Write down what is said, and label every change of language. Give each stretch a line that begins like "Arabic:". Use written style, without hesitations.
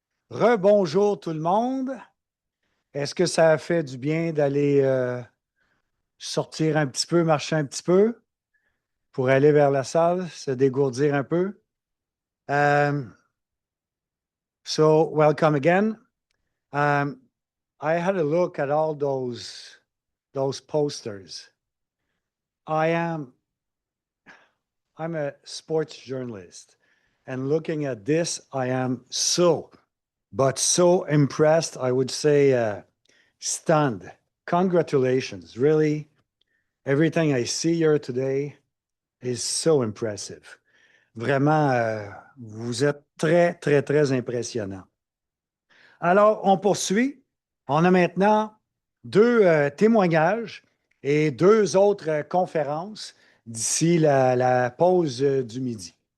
French: Rebonjour tout le monde. Est-ce que ça a fait du bien d'aller sortir un petit peu, marcher un petit peu pour aller vers la salle, se dégourdir un peu?
English: Um, welcome again. Um, I had a look at all those posters. I'm a sports journalist, and looking at this, I am so impressed. I would say stunned. Congratulations. Really, everything I see here today is so impressive.
French: Vraiment, vous êtes très, très, très impressionnant. Alors, on poursuit. On a maintenant deux témoignages et deux autres conférences d'ici la pause du midi.